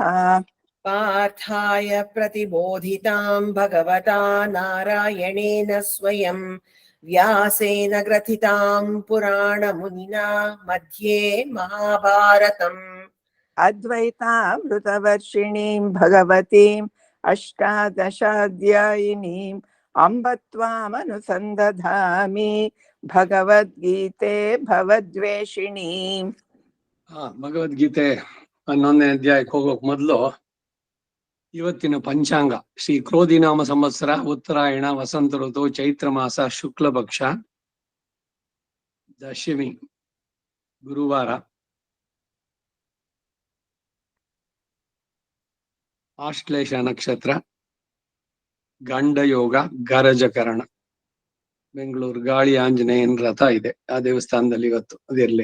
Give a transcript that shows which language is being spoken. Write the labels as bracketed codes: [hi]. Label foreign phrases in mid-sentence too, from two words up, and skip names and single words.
[sa] पार्थाय प्रतिबोधितां भगवता नारायणेन स्वयं व्यासेन ग्रथितां पुराणमुनिना मध्ये महाभारतम् अद्वैतामृतवर्षिणीं भगवतीम् अष्टादशाध्यायिनीम् अम्ब त्वामनुसन्दधामि भगवद्गीते भवद्वेषिणीम्। [kn] ಭಗವದ್ಗೀತೆ 11ನೇ ಅಧ್ಯಾಯಕ್ಕೆ ಹೋಗೋಕ್ ಮೊದಲು ಇವತ್ತಿನ ಪಂಚಾಂಗ ಶ್ರೀ ಕ್ರೋಧಿನಾಮ ಸಂವತ್ಸರ ಉತ್ತರಾಯಣ ವಸಂತ ಋತು ಚೈತ್ರ ಮಾಸ ಶುಕ್ಲ ಪಕ್ಷ ದಶಮಿ ಗುರುವಾರ ಆಶ್ಲೇಷ ನಕ್ಷತ್ರ ಗಂಡಯೋಗ ಗರಜಕರಣ ಬೆಂಗಳೂರು ಗಾಳಿ ಆಂಜನೇಯನ ರಥ ಇದೆ ಆ ದೇವಸ್ಥಾನದಲ್ಲಿ ಇವತ್ತು ಅದಿರ್ಲಿ.